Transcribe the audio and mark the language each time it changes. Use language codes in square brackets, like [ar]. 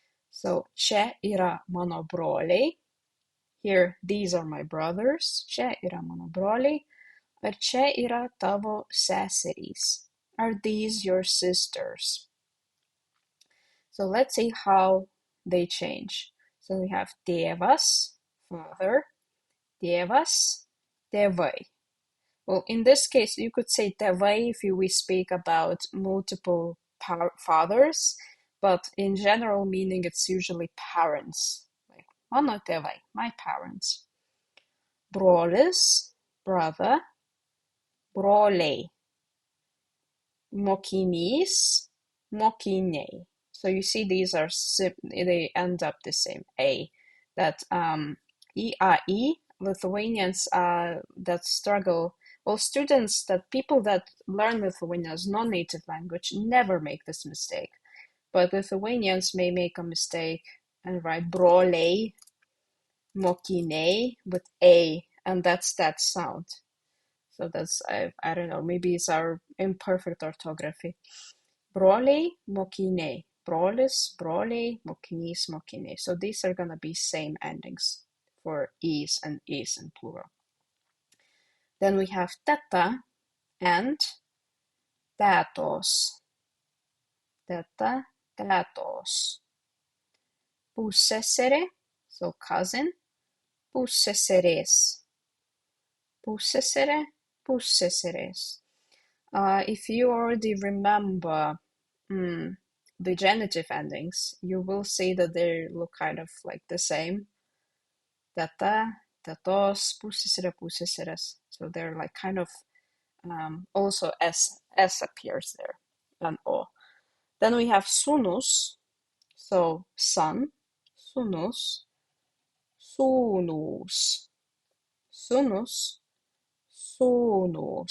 [en] So, [lt] čia yra mano broliai. [en] Here, these are my brothers. [lt] Čia yra mano broliai. Ar čia yra tavo seserys? [en] Are these your sisters? So let's see how they change. So we have tėvas, father, tėvas, tėvai. Well, in this case, you could say tėvai if we speak about multiple fathers, but in general meaning, it's usually parents. Like [lt] mano tėvai, [en] my parents. Brolis, brother, broliai. [lt] Mokinys, mokiniai. [en] So you see these are, they end up the same, A. That EAE, Lithuanians that struggle, well, students, people that learn Lithuanian as non-native language never make this mistake. But Lithuanians may make a mistake and write broliai, mokiniai with A, and that's that sound. So that's, I don't know, maybe it's our imperfect orthography. [lt] Broliai, mokiniai. Brolis, broliai, mokinys, mokiniai. [en] So these are going to be same endings for is and is in plural. Then we have teta and tetos. [lt] Teta, tetos. Pusseserė, [en] so cousin. [lt] Pusseserės. Pusseserė, pusseserės. [en] If you already remember the genitive endings, you will see that they look kind of like the same. [lt] Teta, tetos, pusseserė, pusseserės. [en] So they're like kind of also S appears there, and O. Then we have sūnus, so son, sūnus, sūnus, sūnus, sūnus.